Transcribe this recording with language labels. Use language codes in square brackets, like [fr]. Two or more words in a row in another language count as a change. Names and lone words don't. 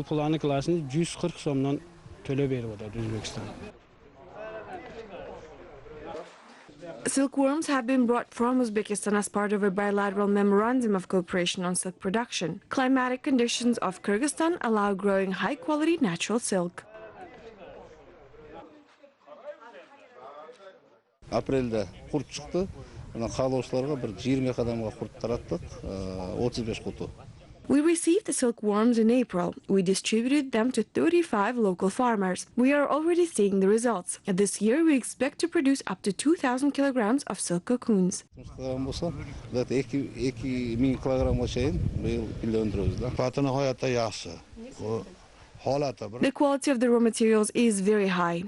[en] Silkworms have been brought from Uzbekistan as part of a bilateral memorandum of cooperation on silk production. Climatic conditions of Kyrgyzstan allow growing high-quality natural silk. [kk] Апрельде құрт шықты. Қалаушыларға бір 20 қадамға құрт тараттық, 35 құты. [en] We received the silkworms in April. We distributed them to 35 local farmers. We are already seeing the results. This year, we expect to produce up to 2,000 kilograms of silk cocoons. The quality of the raw materials is very high.